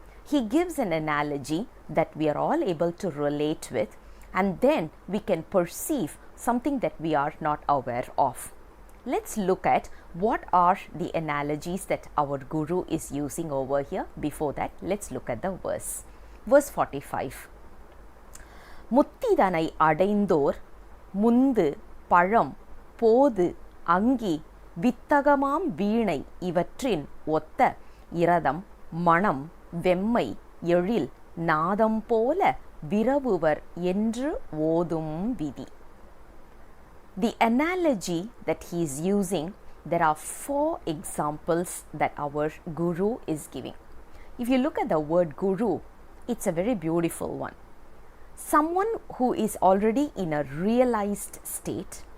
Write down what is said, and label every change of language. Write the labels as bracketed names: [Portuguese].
[English] He gives an analogy that we are all able to relate with, and then we can perceive something that we are not aware of. Let's look at what are the analogies that our Guru is using over here. Before that, let's look at the verse. Verse 45. [Tamil] முத்திதனை அடைந்தோர் முந்து பழம் போது அங்கி வித்தகமாம் வீணை இவற்றின் ஒத்த இரதம் மணம் வெம்மை எழில் நாதம் போல விரவுவர் என்று ஓதும் விதி. [English] The analogy that he is using, there are 4 examples that our Guru is giving. If you look at the word Guru, it's a very beautiful one. Someone who is already in a realized state,